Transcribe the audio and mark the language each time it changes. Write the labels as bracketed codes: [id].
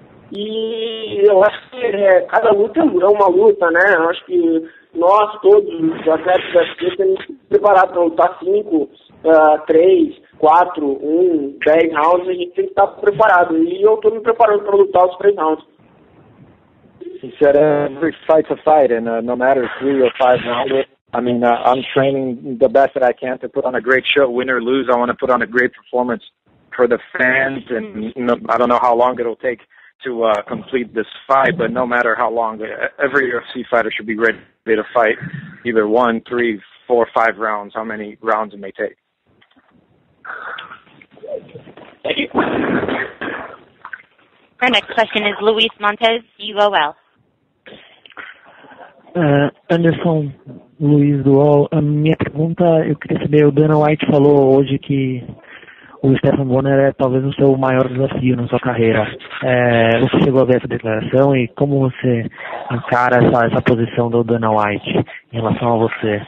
[pt] E eu acho que cada luta é uma luta, né? Eu acho que nós, todos os atletas da UFC, temos que se preparar para lutar 5, 3, 4, 1, 10 rounds, a gente tem que estar preparado. E eu estou me preparando para lutar os 3 rounds. [en] He said every fight's a fight, and no matter 3 or 5 rounds, I mean, I'm training the best that I can to put on a great show, win or lose. I want to put on a great performance for the fans, and I don't know how long it'll take to complete this fight, but no matter how long, every UFC fighter should be ready to fight either 1, 3, 4, 5 rounds, how many rounds it may take. Thank you. Our next question is Luis Montes, UOL. [pt] Anderson, Luiz do UOL. A minha pergunta, eu queria saber, o Dana White falou hoje que o Stephen Bonner é talvez o seu maior desafio na sua carreira. Você chegou a ver essa declaração e como você encara essa posição do Dana White em relação a você?